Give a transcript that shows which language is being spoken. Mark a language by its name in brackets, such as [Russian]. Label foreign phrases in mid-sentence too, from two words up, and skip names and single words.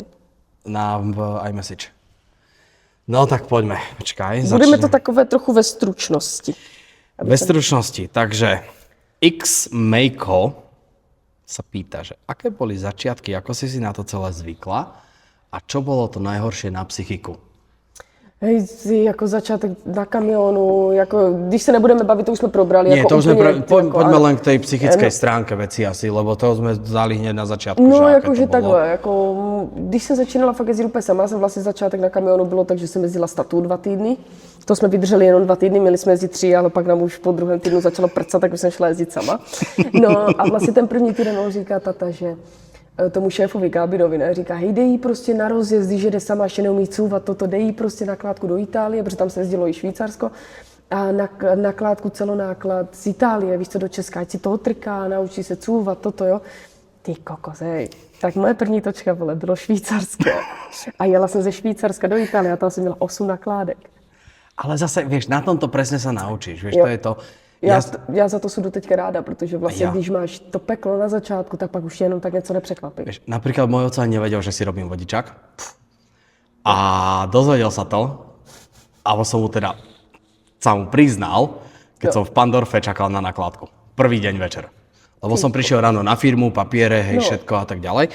[Slovak] Na iMessage. No tak poďme, počkaj. [Czech] Budeme to takové trochu ve stručnosti. [Slovak] Ve stručnosti, takže X-Mejko sa pýta, že aké boli začiatky, ako si na to celé zvykla a čo bolo to najhoršie na psychiku? [Czech] Hej, jako začátek na kamionu, jako, když se nebudeme bavit, to už jsme probrali. [Slovak] Nie, [Czech] jako to už úplně, [Slovak] poďme len k tej psychickej stránke veci asi, lebo to jsme dali hneď [Czech] na začátku. No, jakože takhle, jako, když jsem začínala fakt jezdit úplně sama, jsem vlastně začátek na kamionu bylo tak, že jsem jezdila statu 2 týdny. To jsme vydrželi jenom 2 týdny, měli jsme jezdit 3, ale pak nám už po druhém týdnu začalo prcat, tak jsem šla jezdit sama. No a vlastně ten první týden on říká tata, že tomu šéfovi Gábinovi, ne, říká, hej, dej jí prostě na rozjezd, když jede sama, ještě neumí couvat toto, dej jí prostě na kládku do Itálie, protože tam se jezdilo i Švýcarsko. a nakládku celonáklad z Itálie, víš co, do Česka, ať si to otrká, naučí se cůvat, toto, jo. Ty kokos, hej. Tak moje první točka, vole, bylo švýcarské. A jela jsem ze Švýcarska do Itálie a tam jsem měla 8 nakládek. [Slovak] Ale zase, vieš, na tomto presne sa naučíš, vieš, [Czech] Jo. to je to. Já za to jsem doteďka ráda, protože vlastně, když máš to peklo na začátku, tak pak už jenom tak něco nepřekvapí. [Slovak] Vieš, napríklad môj oco ani nevedel, že si robím vodičák. A dozvedel sa to. A som mu teda sa mu priznal, keď som v Pandorfe čakal na nakládku. Prvý deň večer. Lebo som prišiel ráno na firmu, papiere, hej, všetko a tak ďalej.